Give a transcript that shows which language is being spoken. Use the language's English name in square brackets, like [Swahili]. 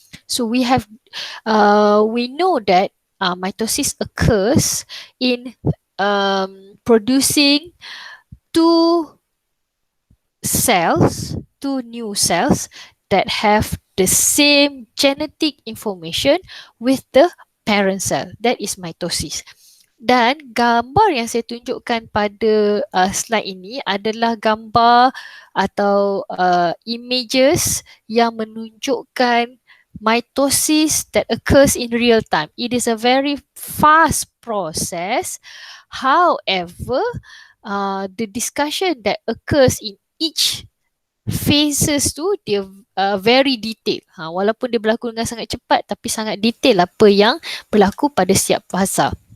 [English] So we know that mitosis occurs in producing two new cells that have the same genetic information with the parent cell. That is mitosis. [Malay] Dan gambar yang saya tunjukkan pada slide ini adalah gambar atau images yang menunjukkan mitosis that occurs in real time. [English] It is a very fast process. However, the discussion that occurs in each phases tu dia very detailed. [Malay] Walaupun dia berlaku dengan sangat cepat tapi sangat detail apa yang berlaku pada setiap fasa.